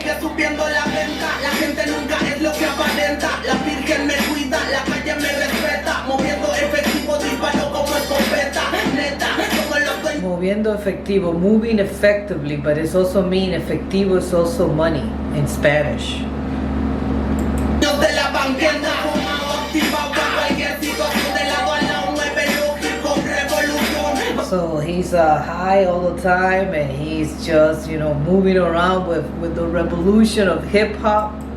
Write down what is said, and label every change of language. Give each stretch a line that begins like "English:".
Spanish: Sigue subiendo la venta, la gente nunca es lo que aparenta. La Virgen me cuida, la calle me respeta. Moviendo efectivo, disparo como escopeta. Neta, como los dueños. Moviendo efectivo,
English: moving effectively, but it's also mean efectivo is also money in Spanish.
Spanish: De la banqueta, fumado, activado, cualquier situación de lado a lado, mueve lógico, revolución.
English: So he's high all the time and he's just, you know, moving around with the revolution of hip hop.